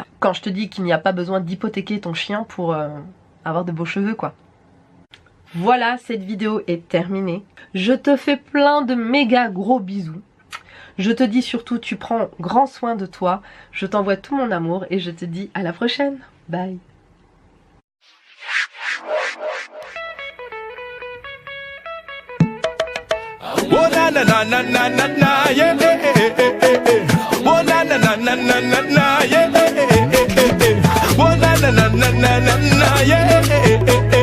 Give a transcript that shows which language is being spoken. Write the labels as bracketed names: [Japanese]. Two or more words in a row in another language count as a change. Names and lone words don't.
[French] Quand je te dis qu'il n'y a pas besoin d'hypothéquer ton chien pour avoir de beaux cheveux, quoi. Voilà, cette vidéo est terminée. Je te fais plein de méga gros bisous. Je te dis surtout, tu prends grand soin de toi, je t'envoie tout mon amour et je te dis à la prochaine. Bye. Oh na na na na na na na yeah oh na na na na na na na yeah oh na na na na na na yeah